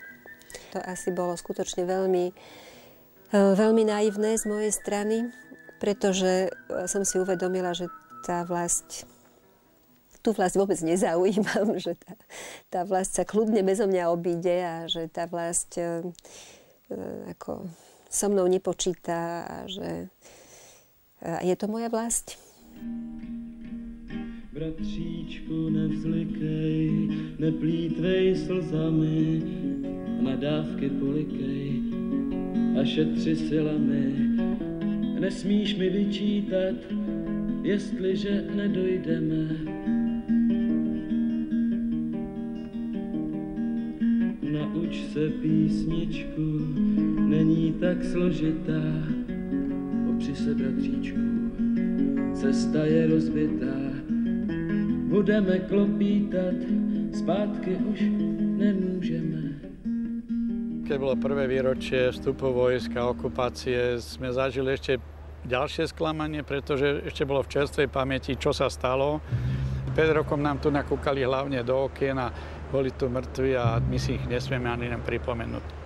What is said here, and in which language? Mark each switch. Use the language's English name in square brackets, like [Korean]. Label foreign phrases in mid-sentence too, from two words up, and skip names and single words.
[Slovak] To asi bolo skutočne veľmi naivné z mojej strany, pretože som si uvedomila, že tú vlast vôbec nezaujímam, že tá vlast sa kľudne bezo mňa obíde a že tá vlast ako so mnou nepočíta a že je to moja vlast. [Czech] Bratříčku, nevzlikej, neplýtvej slzami, nadávky polikej a šetři silami. Nesmíš mi vyčítat, jestliže nedojdeme. Nauč se písničku, není tak složitá. Opři se, bratříčku, cesta je rozbitá. Budeme klopítat, zpátky už nemůžeme. [Slovak] Keď bolo prvé výročie vstupu vojsk a okupácie, sme zažili ešte ďalšie sklamanie, pretože ešte bolo v čerstvej pamäti, čo sa stalo. 5 rokov nám tu nakúkali hlavne do okien a boli tu mŕtvi a my si ich nesmieme ani len pripomenúť.